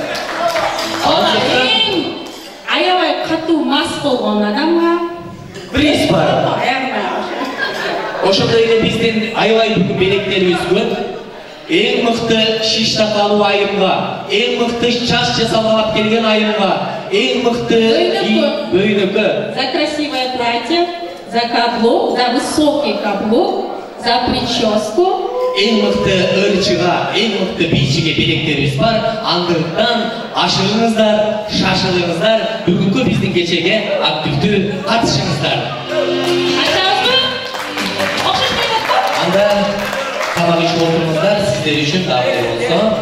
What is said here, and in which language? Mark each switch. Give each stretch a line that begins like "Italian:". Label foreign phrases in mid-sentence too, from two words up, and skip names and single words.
Kyrgyz: Аябай катуу мас болгон адамга приз бар. Ошондой эле биздин аябай бүгүн белектерибиз көп. Эң мыкты шиш такалуу айымга, эң мыкты чач жасалып келген айымга, эң мыкты бөйнөккө.
Russian: За красивое платье, за каблук, за высокий каблук, за прическу.
Kyrgyz: Эң мыкты ырчыга, эң мыкты бийчиге белектерибиз бар. Андыктан ашырыңыздар, шашылыңыздар, бүгүнкү биздин кечеге активдүү катышыңыздар. Анда тамак ишип отуруңуздар, сиздер үчүн дагы болсо.